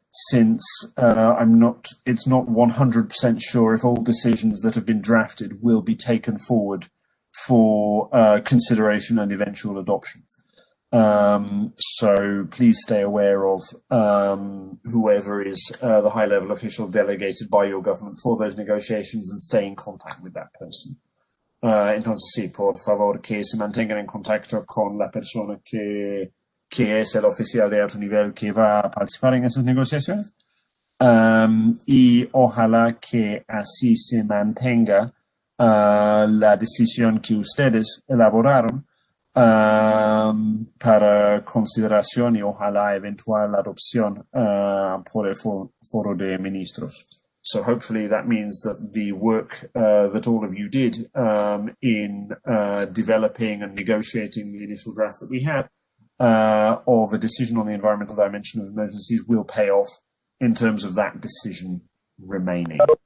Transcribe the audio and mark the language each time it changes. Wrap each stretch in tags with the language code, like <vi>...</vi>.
<en>Since it's not 100% sure if all decisions that have been drafted will be taken forward for consideration and eventual adoption. So please stay aware of whoever is the high-level official delegated by your government for those negotiations, and stay in contact with that person.</en> <es>Entonces sí, por favor que se mantengan en contacto con la persona que es el oficial de alto nivel que va a participar en esas negociaciones, y ojalá que así se mantenga la decisión que ustedes elaboraron para consideración y ojalá eventual adopción por el foro de ministros.</es> <en>So hopefully that means that the work that all of you did in developing and negotiating the initial draft that we had of a decision on the environmental dimension of emergencies will pay off in terms of that decision remaining.</en>